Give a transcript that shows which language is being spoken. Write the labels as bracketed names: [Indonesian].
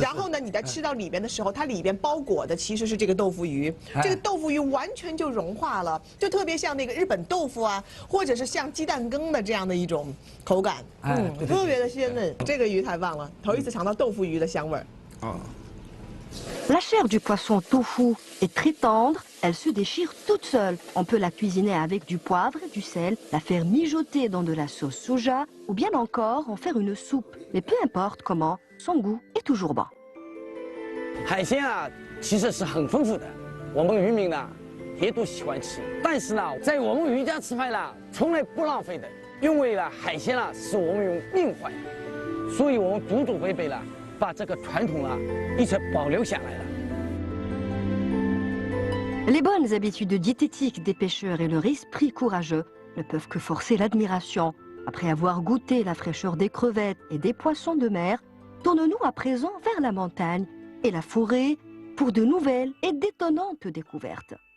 [Chinese] 然后呢，你在吃到里边的时候，它里边包裹的其实是这个豆腐鱼，这个豆腐鱼完全就融化了，就特别像那个日本豆腐啊，或者是像鸡蛋羹的这样的一种口感，特别的鲜嫩。这个鱼太棒了，头一次尝到豆腐鱼的香味儿。 [French] La chair du poisson tofu est très tendre, elle se déchire toute seule. On peut la cuisiner avec du poivre et du sel, la faire mijoter dans de la sauce soja, ou bien encore en faire une soupe. Mais peu importe comment, son goût est toujours bon. [Chinese] 海鲜啊，其实是很丰富的，我们渔民呢也都喜欢吃。但是呢，在我们渔家吃饭呢，从来不浪费的，因为呢，海鲜呢是我们用命换的，所以我们祖祖辈辈呢。把这个传统啊一直保留下来了。 [French] Les bonnes habitudes diététiques des pêcheurs et leur esprit courageux ne peuvent que forcer l'admiration. Après avoir goûté la fraîcheur des crevettes et des poissons de mer, tournons-nous à présent vers la montagne et la forêt pour de nouvelles et d'étonnantes découvertes.